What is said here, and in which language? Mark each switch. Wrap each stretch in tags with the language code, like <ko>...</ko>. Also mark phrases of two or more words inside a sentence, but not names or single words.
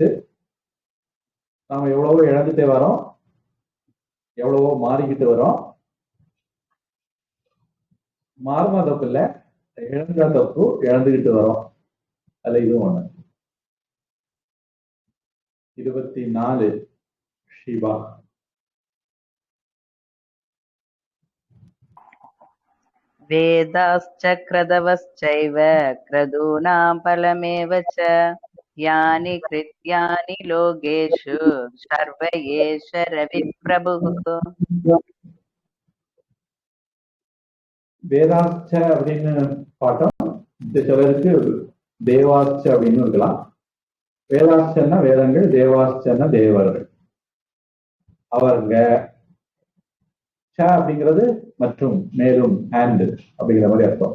<ta>நாம எவ்வளவோ இழந்துட்டே வரோம், எவ்வளவோ மாறிக்கிட்டு வரோம். மாறுமா தப்பு இல்லை, இழந்தா தப்பு, இழந்துகிட்டு வரோம். அதுல இதுவும் ஒண்ணு. 24 ஷிவா.</ta> <sa>वेदाश्च क्रदवश्चैव क्रदूनां फलमेव च यानि कृत्यानि लोकेषु सर्व एष रविप्रभुः.</sa> <ta>வேதாச்ச அப்படின்னு பாட்டம் இந்த சிலருக்கு தேவாச்ச அப்படின்னு இருக்கலாம். வேதாச்சன்னா வேதங்கள், தேவாச்சன்னா தேவர்கள். அவருங்க அப்படிங்கிறது மற்றும், மேலும், அண்ட் அப்படிங்கிற மாதிரி அர்த்தம்.</ta>